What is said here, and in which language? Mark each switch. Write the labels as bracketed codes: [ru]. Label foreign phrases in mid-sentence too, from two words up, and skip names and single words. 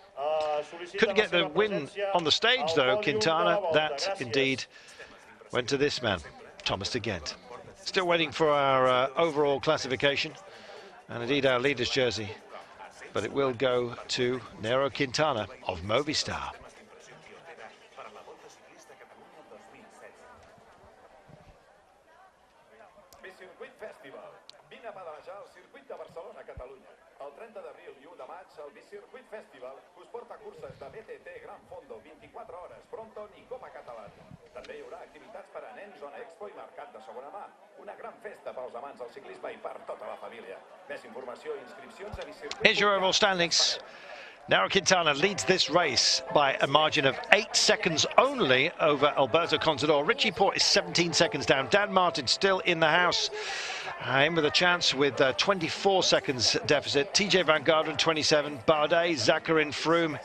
[en] Couldn't get the win on the stage though, Quintana. That indeed went to this man, Thomas de Gendt. Still waiting for our overall classification and indeed our leader's jersey, but it will go to Nairo Quintana of Movistar. [ca] El 30 d'abril i 1 de maig, el Bicircuit Festival us porta curses de BTT Gran Fondo 24 hores, Fronton i Copa Catalana. També hi haurà activitats per a nens, zona expo i mercat de segona mà. Una gran festa pels amants del ciclisme i per tota la família. Més informació i inscripcions a Bicircuit. [en] Here's your overall standings. Nairo Quintana leads this race by a margin of 8 seconds only over Alberto Contador. Richie Porte is 17 seconds down. Dan Martin still in the house. In with a chance with 24 seconds deficit. TJ Van Garderen 27, Bardet, Zakarin, Froome.